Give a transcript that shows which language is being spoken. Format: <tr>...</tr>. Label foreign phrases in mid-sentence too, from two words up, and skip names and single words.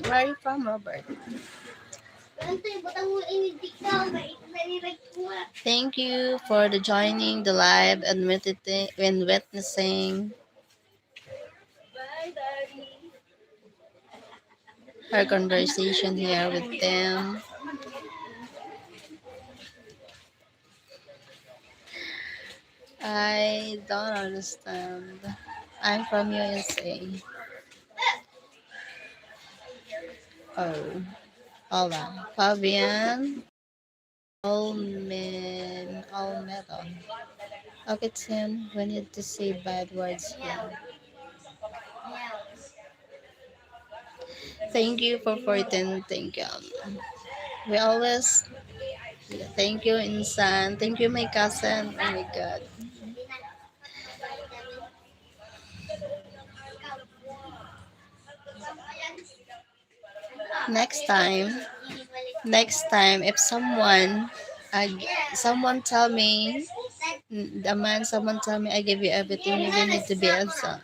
<en>Where are you from, Robert? Thank you for the joining the live and witnessing our conversation here with them. I don't understand. I'm from USA. Oh, hola. Fabian Almedo. Okay, Tim, we need to say bad words here. Thank you for 14. Thank you. We always thank you, Insan. Thank you, my cousin. Oh my God. Next time, if someone tell me, the man, someone tell me I give you everything, you need to be answer.</en>